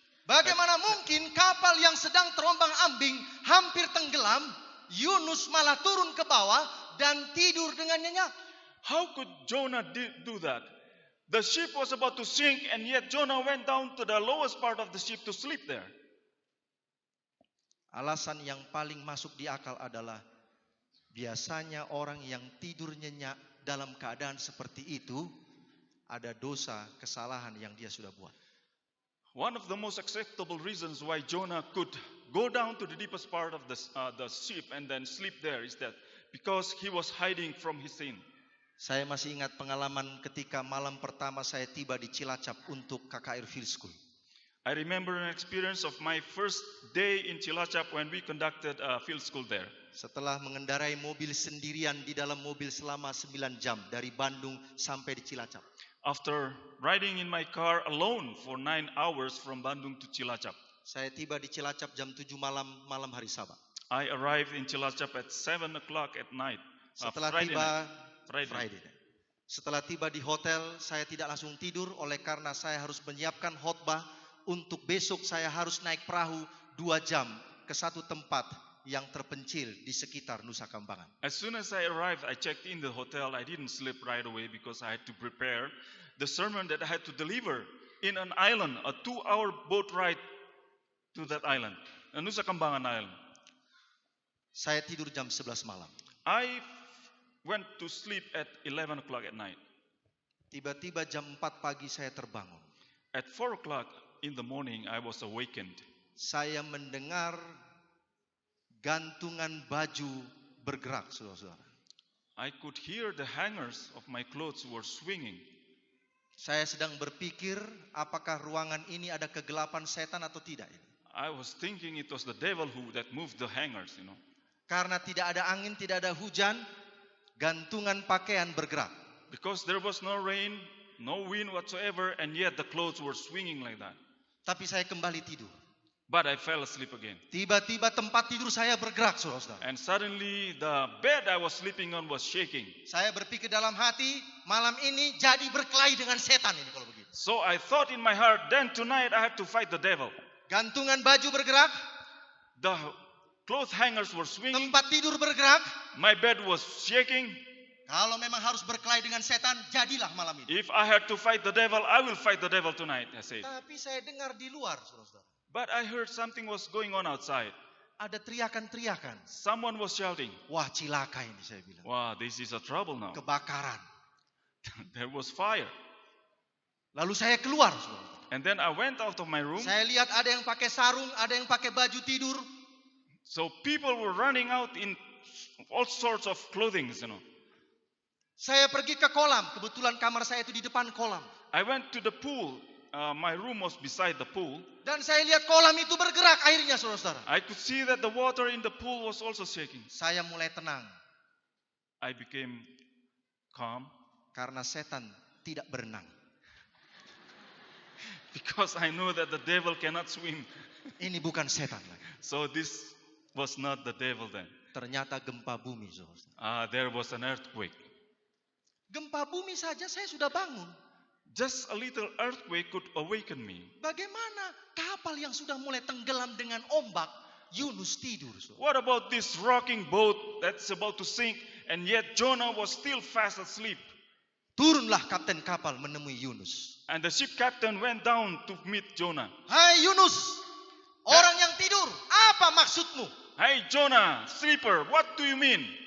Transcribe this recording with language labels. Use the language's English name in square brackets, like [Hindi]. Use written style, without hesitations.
[Indonesian] Bagaimana mungkin kapal yang sedang terombang-ambing hampir tenggelam, Yunus malah turun ke bawah dan tidur dengan nyenyak? [English] How could Jonah do that? The ship was about to sink, and yet Jonah went down to the lowest part of the ship to sleep there. [Indonesian] Alasan yang paling masuk di akal adalah biasanya orang yang tidur nyenyak dalam keadaan seperti itu ada dosa, kesalahan yang dia sudah buat. [English] One of the most acceptable reasons why Jonah could go down to the deepest part of the ship and then sleep there is that because he was hiding from his sin. [Indonesian] Saya masih ingat pengalaman ketika malam pertama saya tiba di Cilacap untuk KKR Field School. [English] I remember an experience of my first day in Cilacap when we conducted a field school there. [Indonesian] Setelah mengendarai mobil sendirian di dalam mobil selama 9 jam dari Bandung sampai di Cilacap. [English] After riding in my car alone for 9 hours from Bandung to Cilacap, [Indonesian] Saya tiba di Cilacap jam 7 malam hari Sabat. [English] I arrived in Cilacap at 7 o'clock at night. [Indonesian] Setelah [English] Friday [Indonesian] tiba [English] night. Friday. [Indonesian] Setelah tiba di hotel, saya tidak langsung tidur oleh karena saya harus menyiapkan khotbah untuk besok. Saya harus naik perahu 2 jam ke satu tempat yang terpencil di sekitar Nusa Kambangan. [English] As soon as I arrived, I checked in the hotel. I didn't sleep right away because I had to prepare the sermon that I had to deliver in an island, a 2-hour boat ride to that island, Nusa Kambangan Island. [Indonesian] Saya tidur jam 11 malam. [English] I went to sleep at 11 o'clock at night. [Indonesian] Tiba-tiba jam 4 pagi saya terbangun. [English] At 4 o'clock in the morning, I was awakened. [Indonesian] Saya mendengar gantungan baju bergerak, saudara-saudara. [English] I could hear the hangers of my clothes were swinging. [Indonesian] Saya sedang berpikir apakah ruangan ini ada kegelapan setan atau tidak. [English] I was thinking it was the devil that moved the hangers, [Indonesian] Karena tidak ada angin, tidak ada hujan. Gantungan pakaian bergerak. [English] Because there was no rain, no wind whatsoever, and yet the clothes were swinging like that. [Indonesian] Tapi saya kembali tidur. [English] But I fell asleep again. [Indonesian] Tiba-tiba tempat tidur saya bergerak, saudara-saudara. [English] And suddenly the bed I was sleeping on was shaking. [Indonesian] Saya berpikir dalam hati, malam ini jadi berkelahi dengan setan ini kalau begitu. [English] So I thought in my heart, then tonight I have to fight the devil. [Indonesian] Gantungan baju bergerak, [English] The clothes hangers were swinging. [Indonesian] tempat tidur bergerak. [English] My bed was shaking. [Indonesian] Kalau memang harus berkelahi dengan setan, jadilah malam ini. [English] If I had to fight the devil, I will fight the devil tonight, I said. [Indonesian] Tapi saya dengar di luar, saudara-saudara. [English] But I heard something was going on outside. [Indonesian] Ada teriakan-teriakan. [English] Someone was shouting, [Indonesian] Wah, cilaka ini saya bilang. [English] wow, this is a trouble now. [Indonesian] Kebakaran. [English] There was fire. [Indonesian] Lalu saya keluar, saudara. [English] And then I went out of my room. [Indonesian] Saya lihat ada yang pakai sarung, ada yang pakai baju tidur. [English] So people were running out in all sorts of clothing, [Indonesian] Saya pergi ke kolam. Kebetulan kamar saya itu di depan kolam. [English] I went to the pool. My room was beside the pool. [Indonesian] Dan saya lihat kolam itu bergerak airnya, saudara-saudara. [English] I could see that the water in the pool was also shaking. [Indonesian] Saya mulai tenang. [English] I became calm [Indonesian] Karena setan tidak berenang. [English] because I knew that the devil cannot swim. [Indonesian] Ini bukan setan lagi. [English] So this was not the devil then. [Indonesian] Ternyata gempa bumi, saudara-saudara. [English] There was an earthquake. [Indonesian] Gempa bumi saja saya sudah bangun. [English] Just a little earthquake could awaken me. [Indonesian] Bagaimana kapal yang sudah mulai tenggelam dengan ombak, Yunus tidur, saudara. [English] What about this rocking boat that's about to sink and yet Jonah was still fast asleep? [Indonesian] Turunlah kapten kapal menemui Yunus. [English] And the ship captain went down to meet Jonah. [Indonesian] Hai Yunus, orang yang tidur, apa maksudmu? [English] Hey Jonah, sleeper, what do you mean?